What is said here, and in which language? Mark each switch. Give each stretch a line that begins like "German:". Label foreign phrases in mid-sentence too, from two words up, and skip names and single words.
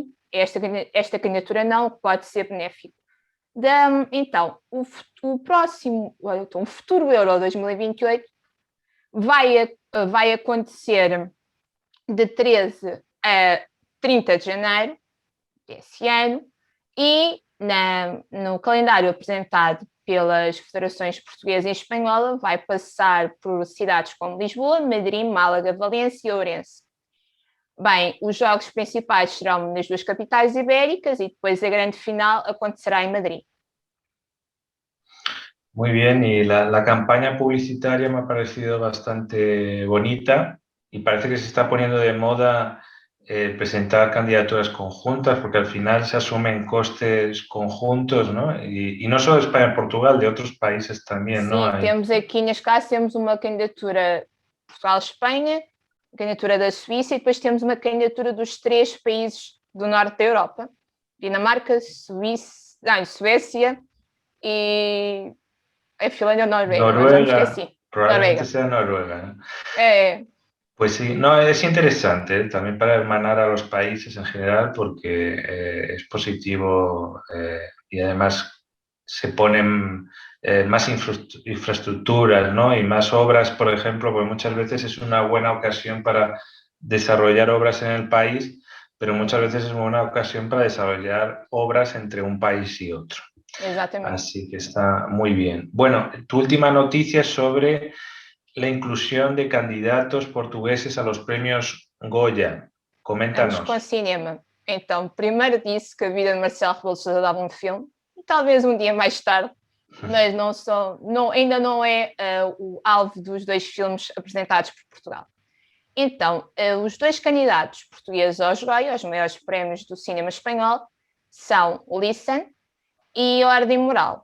Portuguese: Esta candidatura não pode ser benéfico. Então, o futuro Euro 2028 vai acontecer de 13 a 30 de janeiro desse ano e no calendário apresentado pelas federações portuguesa e espanhola vai passar por cidades como Lisboa, Madrid, Málaga, Valência e Ourense. Bem, os jogos principais serão nas duas capitais ibéricas e depois a grande final acontecerá em Madrid.
Spanish: Muy bien, y la campaña publicitaria me ha parecido bastante bonita y parece que se está poniendo de moda presentar candidaturas conjuntas porque al final se asumen costes conjuntos, ¿no? Y no solo de España y Portugal, de otros países también,
Portuguese: Sim,
Spanish: ¿no?
Portuguese: temos aqui, neste caso, temos uma candidatura Portugal-Espanha, candidatura da Suíça e depois temos uma candidatura dos 3 países do norte da Europa, Dinamarca, Suécia e a Finlândia ou Noruega, mas já me esqueci.
Spanish: Probablemente sea Noruega, ¿no? Pues sí, no, es interesante también para hermanar a los países en general porque es positivo y además se ponen más infraestructuras, ¿no? Y más obras, por ejemplo, pues muchas veces es una buena ocasión para desarrollar obras en el país, pero muchas veces es una buena ocasión para desarrollar obras entre un país y otro.
Portuguese: Exatamente.
Spanish: Así que está muy bien. Bueno, tu última noticia sobre la inclusión de candidatos portugueses a los premios Goya. Coméntanos.
Portuguese: Vamos com o cinema. Então, primeiro disse que a vida de Marcelo Rebelo de Sousa dava um filme, e talvez um dia mais tarde, mas ainda não é o alvo dos 2 filmes apresentados por Portugal. Então, os 2 candidatos portugueses aos Goya, aos maiores prémios do cinema espanhol, são Listen e Ordem Moral.